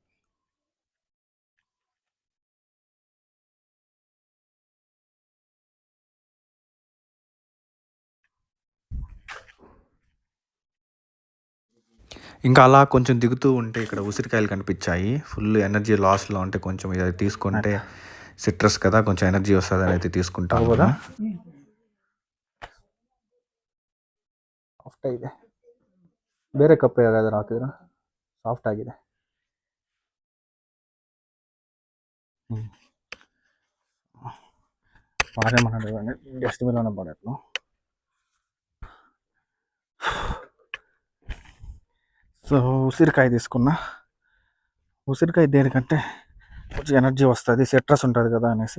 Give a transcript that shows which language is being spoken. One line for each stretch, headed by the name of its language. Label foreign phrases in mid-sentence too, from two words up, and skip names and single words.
Telugu: ఇంకా అలా కొంచెం దిగుతూ ఉంటే ఇక్కడ ఉసిరికాయలు కనిపించాయి.
English: full energy
Telugu: లాస్లో ఉంటే కొంచెం ఇది తీసుకుంటే సిట్రస్ కదా, కొంచెం ఎనర్జీ వస్తుంది అని అయితే తీసుకుంటాను కదా.
Kannada: ಸಾಫ್ಟ್ ಆಗಿದೆ, ಬೇರೆ ಕಪ್ ಯಾವ್ದಾದ್ರು ಹಾಕಿದ್ರೆ ಸಾಫ್ಟ್ ಆಗಿದೆ.
Telugu: పాడేమన్నాడు, డస్ట్బిన్లోనే పడేట్లు. సో ఉసిరికాయ తీసుకున్నా. ఉసిరికాయ దేనికంటే కొంచెం ఎనర్జీ వస్తుంది, సిట్రస్ ఉంటుంది కదా అనేసి.